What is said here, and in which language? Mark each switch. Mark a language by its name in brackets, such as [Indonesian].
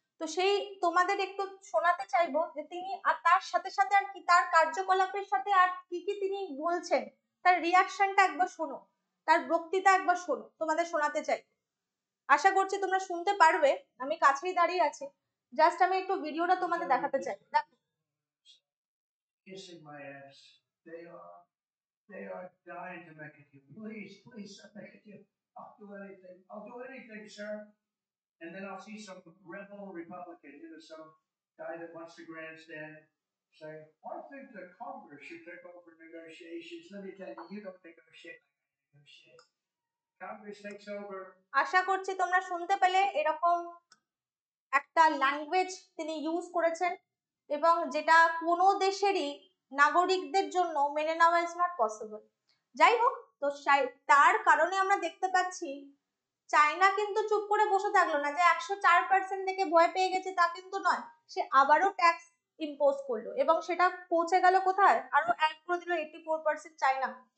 [Bangla] তো সেই তোমাদের একটু শোনাতে চাইবো যে তিনি আর তার সাথে সাথে আর কি, তার কার্যকলাপের সাথে আর কি কি তিনি বলছেন, তার রিয়াকশনটা একবার শোনো, তার বক্তৃতা একবার শোনো, তোমাদের শোনাতে চাই, আশা করছি তোমরা শুনতে পারবে, আমি কাছেই দাঁড়িয়ে আছি, জাস্ট আমি একটু ভিডিওটা তোমাদের দেখাতে চাই। [English] Kissing my ass. They are dying to make it to you. Please, please, make it to you. I'll do anything. I'll do anything, sir. And then I'll see some rebel Republican, some guy that wants to grandstand, saying, I think the Congress should take over negotiations. Let me tell you, you don't negotiate like I negotiate. Congress takes over. [Bangla] আশা করছি তোমরা শুনতে পেলে, এরকম একটা language তিনি use করেছেন, এবং যেটা কোনো দেশেরই নাগরিকদের জন্য মেনে নেওয়া [English] Is not possible. [Bangla] যাই হোক, তো তার কারণে আমরা দেখতে পাচ্ছি চায়না কিন্তু চুপ করে বসে থাকলো না, যে 104% থেকে ভয় পেয়ে গেছে তা কিন্তু নয়, সে আবারও ট্যাক্স ইম্পোজ করলো, এবং সেটা পৌঁছে গেল কোথায়, আরো অ্যাড করে দিল 84% চায়না।